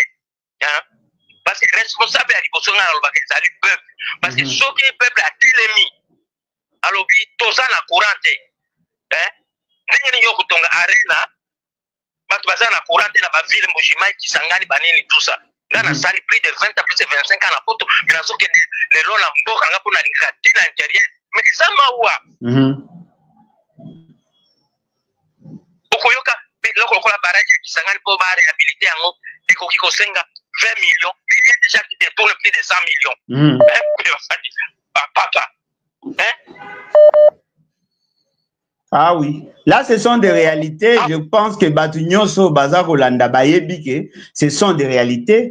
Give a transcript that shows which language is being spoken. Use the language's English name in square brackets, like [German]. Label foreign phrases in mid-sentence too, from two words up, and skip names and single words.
[French] parce que responsable [Lingala] ya liboso nga alobaka ezali peuple [French] parce que [Lingala] soki peuple atelemi alobi toza na courant te ndenge nini yo kotonga arena bato baza na courant te na bavile mbujimai kisangani banini tusa nga nasali [French] plus de 20 plus de 25 ans [Lingala] na poto nazokende lelo na mboka nga mpo nalingaka te na intérieur mais eza mawa okoyoka loko lokola barage ya kisangani mpo barehabilite yango ekoki kosenga 20 [French] millions il y a déjà qui détourne plus de 100 millions [Lingala] papa [French] Ah oui, là ce sont des réalités. Je pense que Batunyoso, Bazar Olanda, Bayebike, ce sont des réalités.